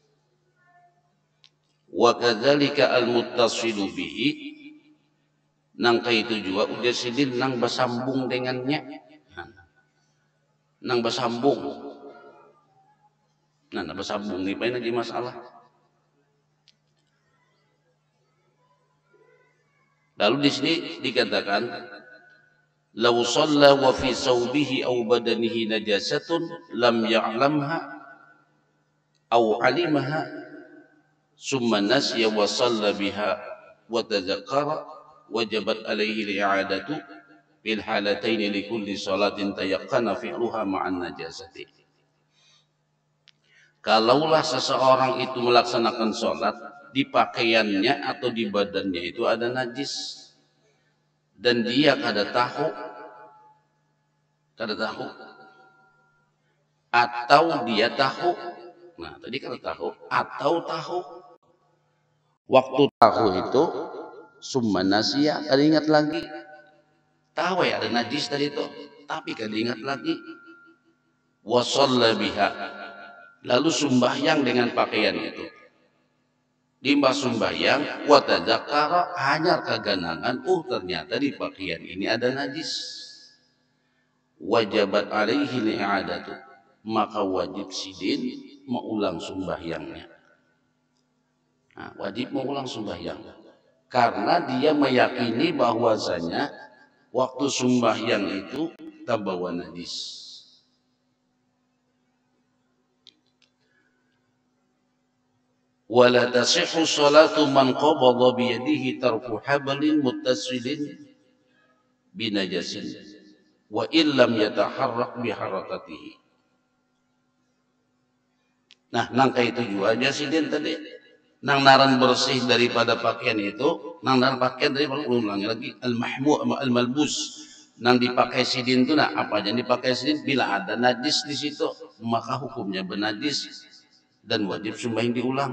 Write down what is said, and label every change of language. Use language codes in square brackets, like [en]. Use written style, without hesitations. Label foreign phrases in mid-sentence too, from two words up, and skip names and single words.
[ar] وكذلك المتصل به, [bjn] nang itu juga udah sidin nang bersambung dengannya. Nang bersambung. Nah, bersambung ini apa lagi masalah? [ar] Lalu di sini dikatakan لو صلى وفي ثوبه أو بدنه نجاسة لم يعلمها أو علمها ثم نسي وصلى بها وتذكر وجبت عليه الإعادة بالحالتين لكل صلاة تيقن فعلها مع النجاسة. [bjn] Kalaulah seseorang itu melaksanakan sholat, di pakaiannya atau di badannya itu ada najis dan dia kada tahu atau dia tahu. Nah tadi kada tahu atau tahu, waktu tahu itu [ar] ثم نسي, [bjn] kada ingat lagi. Tahu ya ada najis tadi itu, tapi kada ingat lagi. [ar] وصلى بها, [bjn] lalu sembahyang dengan pakaian itu. Dimbah sembahyang, [ar] وتذكر, [bjn] hanya keganangan, ternyata di pakaian ini ada najis. [ar] وجبت عليه الإعادة, [bjn] maka wajib sidin mengulang sembahyangnya. Nah, wajib mengulang sembahyang karena dia meyakini bahwasanya waktu sembahyang itu terbawa najis. [ar] ولا تصح صلاة من قبض بيده طرف حبل متصل بنجس وإن لم يتحرك بحركته. [bjn] Nah, nangka itu juga aja sidin tadi. Nang naran bersih daripada pakaian itu, nang naran pakaian tadi ulangi lagi [ar] المحمول الملبوس. [bjn] Nang dipakai sidin itu nah apa aja dipakai sidin, bila ada najis di situ maka hukumnya bernajis dan wajib sembahyang diulang.